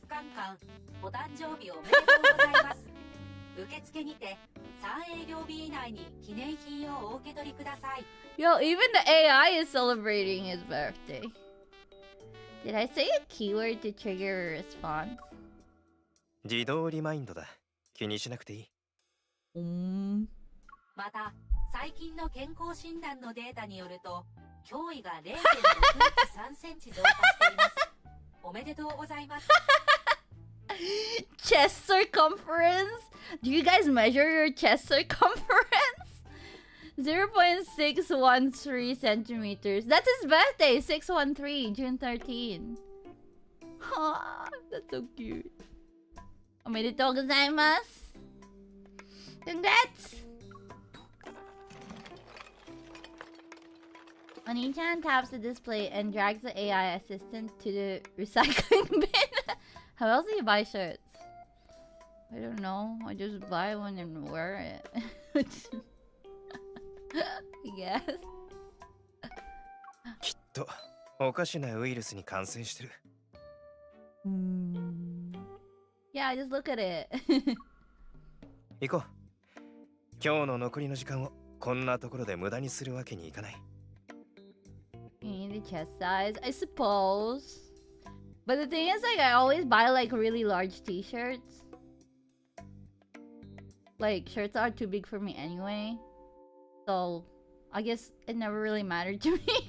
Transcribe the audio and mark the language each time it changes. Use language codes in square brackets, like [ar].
[ja] 疾患館お誕生日おめでとうございます。受付にて3営業日以内に記念品をお受け取りください。 [en] Yo, even the AI is celebrating his birthday. Did I say a keyword to trigger a response? [ja] 自動リマインドだ。気にしなくていい。また最近の健康診断のデータによると胸囲が 0.6 センチ増加しています。おめでとうございます。 [en] Chest circumference? Do you guys measure your chest circumference? 0.613 centimeters. That's his birthday, 613, June 13. Aw, that's so cute. [ja] おめでとうございます. [en] Congrats! Oniichaan taps the display and drags the AI assistant to the recycling bin. How else do you buy shirts? I don't know. I just buy one and wear it. I guess. [ja] きっとおかしなウイルスに感染してる。 [en] Yeah, just look at it. [ja] 行こう。今日の残りの時間をこんなところで無駄にするわけにいかない。 [en] You need the chest size, I suppose. But the thing is, like, I always buy like really large t-shirts. Like, shirts are too big for me anyway. So, I guess it never really mattered to me.